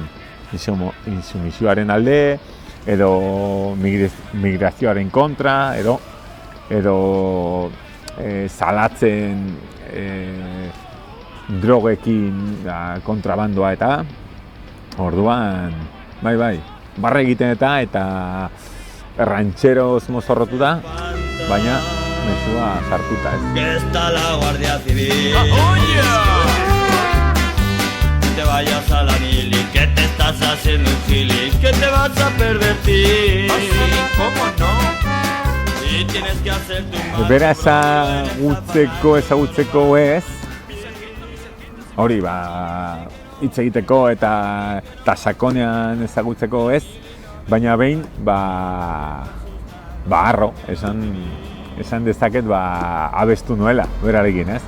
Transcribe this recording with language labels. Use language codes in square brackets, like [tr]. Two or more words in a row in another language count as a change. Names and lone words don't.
[eu] Insumisioaren alde, edo migrazioaren kontra, edo salatzen drogekin kontrabandoa eta orduan, bai, barra egiten eta rancheroz mozorrotu da, baina mesua sartuta ez. [es] Que está la Guardia Civil. Te vayas a la mili, que te estás haciendo un gili, que te vas a pervertir. ¿Cómo no? Y tienes que hacer tu [eu] Bera ezagutzeko ez, hori hitz egiteko eta sakonean ezagutzeko ez, baina behin harro, esan dezaket abestu nuela, berarekin ez.